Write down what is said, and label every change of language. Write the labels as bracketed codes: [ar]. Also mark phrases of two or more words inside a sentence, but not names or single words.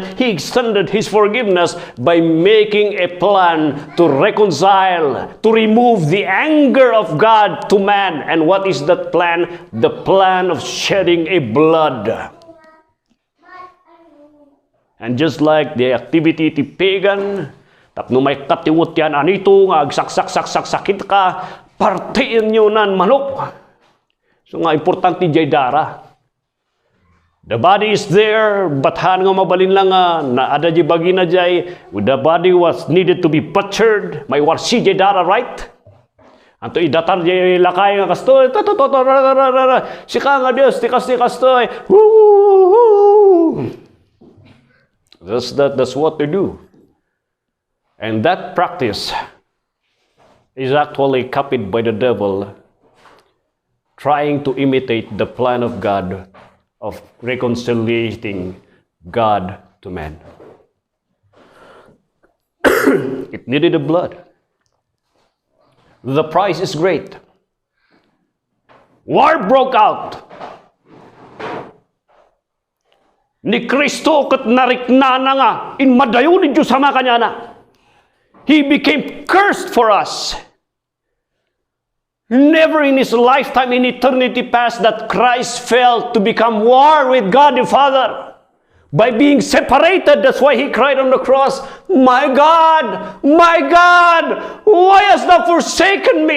[en] He extended his forgiveness by making a plan to reconcile, to remove the anger of God to man. And what is that plan? The plan of shedding a blood. And just like the activity [ilo] ti pagan, tapno may katiwot yan, anito nga, agsaksak-sakit ka, partiin nyo nan manok. So nga, importante jay dara. [en] The body is there, but [ilo] han nga mabalin lang na ada jay bagi na jay, [en] the body was needed to be butchered, [ilo] may warsi jay dara, right? Anto idatar jay lakay nga kastoy, sika nga Dios, tikas kastoy, [en] That's what they do. And that practice is actually copied by the devil, trying to imitate the plan of God of reconciliating God to man. It needed the blood. The price is great. War broke out. [ilo] Ni Kristo kat nariknana nga, in madayo ni Diyos sama kanya na. [en] He became cursed for us. Never in his lifetime in eternity past that Christ felt to become war with God the Father. By being separated, that's why he cried on the cross, my God, why hast thou forsaken me?